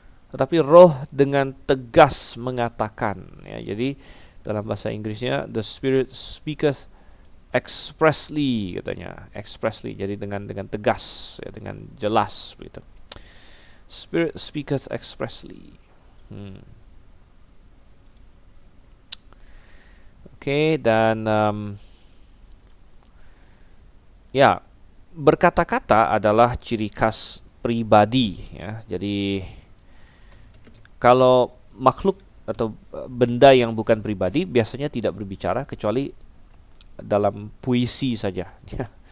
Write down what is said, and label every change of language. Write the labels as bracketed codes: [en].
[id] Tetapi roh dengan tegas mengatakan ya, jadi dalam bahasa Inggrisnya [en] the spirit speaketh expressly [id] katanya, expressly, jadi dengan tegas ya, dengan jelas begitu. [en] Spirit speaketh expressly. [id] Oke, dan ya, berkata-kata adalah ciri khas pribadi ya. Jadi kalau makhluk atau benda yang bukan pribadi biasanya tidak berbicara kecuali dalam puisi saja ya.